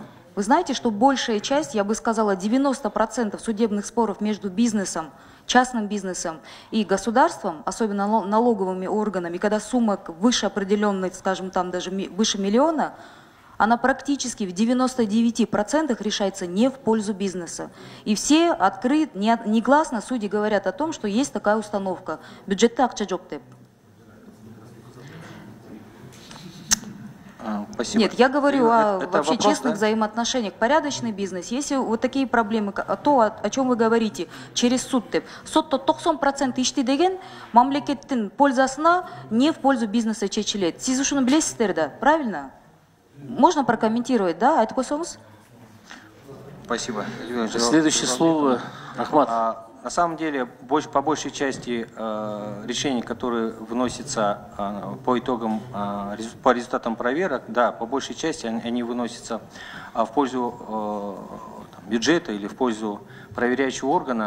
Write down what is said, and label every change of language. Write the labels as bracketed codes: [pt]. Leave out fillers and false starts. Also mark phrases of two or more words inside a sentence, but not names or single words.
[ru] Вы знаете, что большая часть, я бы сказала, 90% судебных споров между бизнесом, частным бизнесом и государством, особенно налоговыми органами, когда сумма выше определенной, скажем, там даже выше миллиона, она практически в 99% решается не в пользу бизнеса. И все негласно судьи говорят о том, что есть такая установка. [ky] Бюджетте акча жок деп. [ru] Спасибо. Нет, я говорю о вообще вопрос, честных да? взаимоотношениях, порядочный бизнес. Если вот такие проблемы, то, о чем вы говорите, через суд деп. [ky] Сотто 90% ишти деген мамлекеттин пользасына [ru] не в пользу бизнеса [ky] чечилет. Сиз ушуну билесиздер да, [ru] правильно? Можно прокомментировать, [ky] да? Айтып койсоңуз? [ru] Спасибо. Следующее слово Ахмат. На самом деле, по большей части решений, которые выносятся по итогам, по результатам проверок, да, по большей части они выносятся в пользу бюджета или в пользу проверяющего органа.